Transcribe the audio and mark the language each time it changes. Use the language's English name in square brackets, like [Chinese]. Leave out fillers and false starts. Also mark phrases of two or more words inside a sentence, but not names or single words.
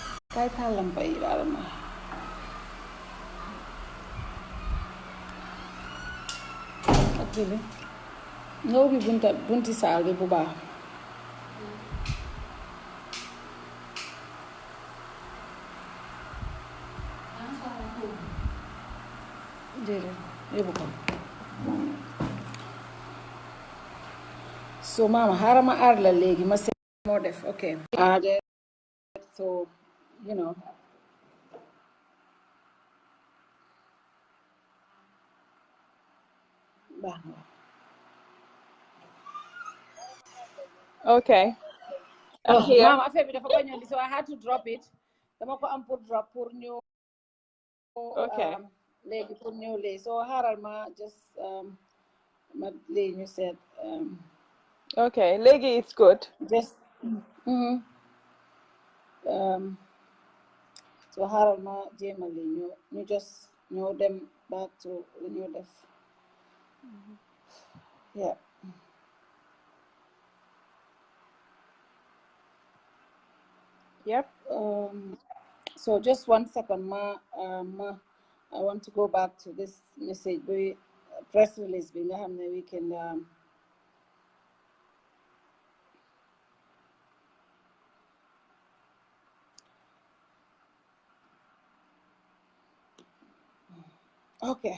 [Wolof] Kay tàllam bay baal ma ak jëli nga ubbi bunti saal bi bu baax déedéet yóbbu ko so maama xaaral ma aar la léegi ma seet moo def [English] ok so you know [Wolof] baax na [English] Okay. I'm here. [Wolof] Mama affaire bi dafa bañoon di [English] so I had to drop it [Wolof] dama ko am pour drop pour ñëw [English] Okay. [Wolof] léegi pour ñëw léegi so xaaral ma just ma léegi ñu seet [English] Okay. Legi, it's good. [Wolof] just so xaaral ma jéema li ñu just ñëw dem [English] back to [Wolof] lu ñu def yeah [English] Yep. So just 1 second, I want to go back to this message. We press release. We have the weekend. Okay.